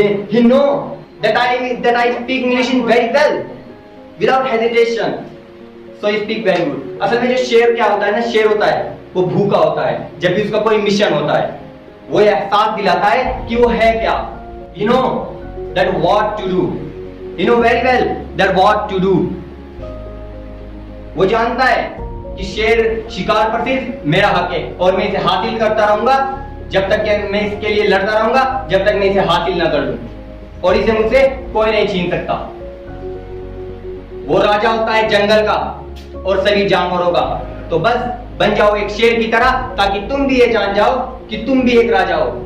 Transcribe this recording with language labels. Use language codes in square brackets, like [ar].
[en] He know that I speak English in very well without hesitation, so he speak very good. [hi] असल में जो शेर क्या होता है ना, शेर होता है वो भूखा होता है. जब भी उसका कोई मिशन होता है वो एहसास दिलाता है कि वो है क्या. [en] You know that what to do. You know very well that what to do. [hi] वो जानता है कि शेर शिकार पर सिर्फ मेरा हक है और मैं इसे हासिल करता रहूंगा जब तक कि मैं इसके लिए लड़ता रहूंगा, जब तक मैं इसे हासिल ना कर लूं, और इसे मुझसे कोई नहीं छीन सकता. वो राजा होता है जंगल का और सभी जानवरों का. तो बस बन जाओ एक शेर की तरह ताकि तुम भी ये जान जाओ कि तुम भी एक राजा हो.